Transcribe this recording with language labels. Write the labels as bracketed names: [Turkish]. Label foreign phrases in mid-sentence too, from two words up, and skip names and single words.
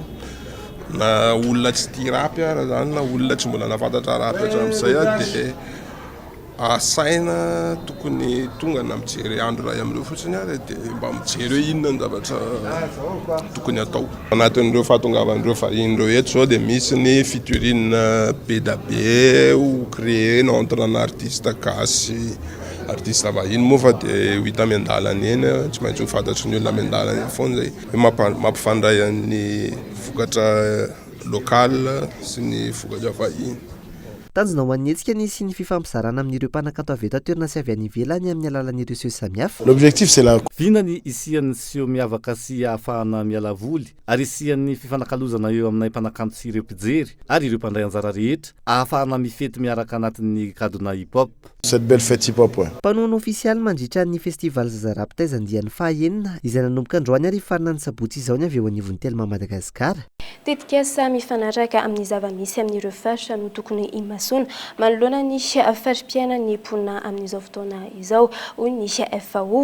[Malagasy] Na olona tsy tia rap ara zany na olona tsy mbola nafantatra rap hatramin'izay dia asaina tokony tonga na mijery andro ray amin'ireo fotsiny ary dia mba mijery hoe inona ny zavatra tokony atao. Anatin'ireo fahatongavan'ireo vahin'ireo eto zao dia misy ny featuring be [French] ou créé entre un artiste [Malagasy] gasy artiste vahiny moa fa dia hita amian-dalana eny tsy maintsy ho fantatry ny olona amian-dalana eny foana zay mampifandray ny vokatra lokal sy ny vokatra vahiny. Tanjona ho an'ny hetsika nisy ny fifampizarana amin'ireo mpanakanto avy eto toerana sy avy any ivelany amin'ny alalan'ireo seho samihafa. [French] L'objectif c'est la [Malagasy] vinany isian'ny seho miavaka sy ahafahana miala voly ary isian'ny fifanakalozana eo aminay mpanakanto sy ireo mpijery ary ireo mpandray anjara rehetra ahafahana mifety miaraka anatin'ny kadona hip-hop. [French] Cette belle fête hip-hop ouais. [Malagasy] Mpanoana ofisialy mandritra ny festival Zaza Raptaizany dia ny fahaenina izay nanomboka androany ary faranany sabotsy izao ny avy eo anivon'ny Telma Madagasikara. Tetikasa mifanaraka amin'ny zava-misy amin'ireo faritra no tokony imasona manoloana ny farim-piaina ny mponina amin'izao fotoana izao hoy ny FAO.